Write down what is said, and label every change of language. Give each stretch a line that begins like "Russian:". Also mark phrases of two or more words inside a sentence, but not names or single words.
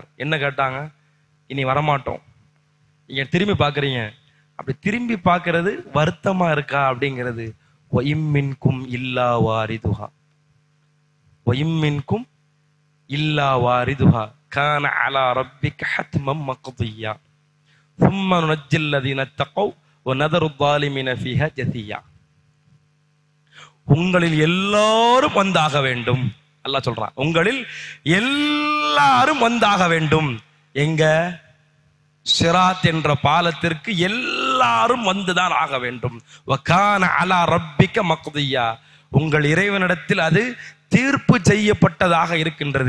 Tamil: என்ன கேட்டாங்க, இனி வரமாட்டோம், நீங்க திரும்பி பார்க்குறீங்க, அப்படி திரும்பி பார்க்கறது வருத்தமா இருக்கா அப்படிங்கிறது.
Arabic: وإن منكم إلا واردها وإن منكم إلا واردها كان على ربك حتما مقضيا ثم ننجي الذين اتقوا ونذر الظالمين فيها جثيا.
Tamil: உங்களில் எல்லாரும் வந்தாக வேண்டும். அல்லாஹ் சொல்றான், உங்களில் எல்லாரும் வந்தாக வேண்டும். எங்க சிராத் என்ற பாலத்திற்கு எல்லாரும் வந்துதான் ஆக வேண்டும்.
Arabic: وكان على ربك مقضيا,
Tamil: உங்கள் இறைவனிடத்தில் அது தீர்ப்பு செய்யப்பட்டதாக இருக்கின்றது.